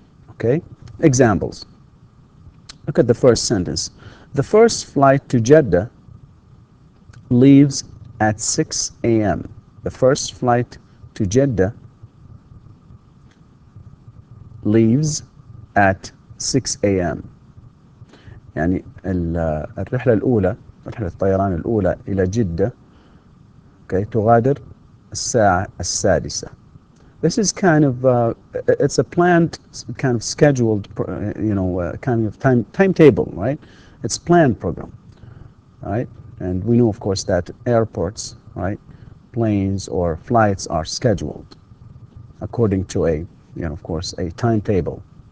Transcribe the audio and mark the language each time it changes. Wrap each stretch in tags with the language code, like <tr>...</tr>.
<en>Okay, examples. Look at the first sentence. The first flight to Jeddah leaves at 6 a.m. The first flight to Jeddah leaves at 6 a.m.</en> <ar>يعني الرحلة الأولى، رحلة الطيران الأولى إلى جدة تغادر الساعة السادسة.</ar> <en>This is kind of it's a planned, kind of scheduled, kind of timetable, right? It's planned program, right? And we know, of course, that airports, right, planes or flights are scheduled according to of course, a timetable.</en>